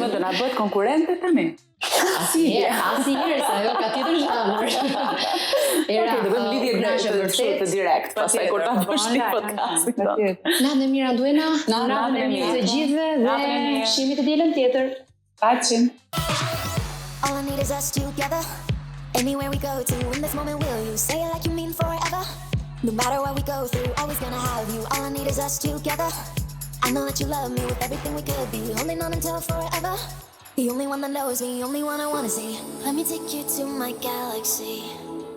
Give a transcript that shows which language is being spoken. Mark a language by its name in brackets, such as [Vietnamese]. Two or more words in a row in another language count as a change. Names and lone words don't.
[Albanian] Do na bëhet konkurrente tani. Asnjëherë, se ajo ka tjetër zhanër. Era, Do bëjmë lidhje të direkt, pastaj kur ta bësh ti podcastin. Natën e mirë Anduena, natën e mirë të gjithëve dhe shihemi të dielën tjetër. Paqen. [English] All I need is us together. Anywhere we go to, in this moment will you say it like you mean forever? No matter what we go through, always gonna have you. All I need is us together. I know that you love me with everything we could be, holding on until forever. The only one that knows me, only one I wanna see. Let me take you to my galaxy.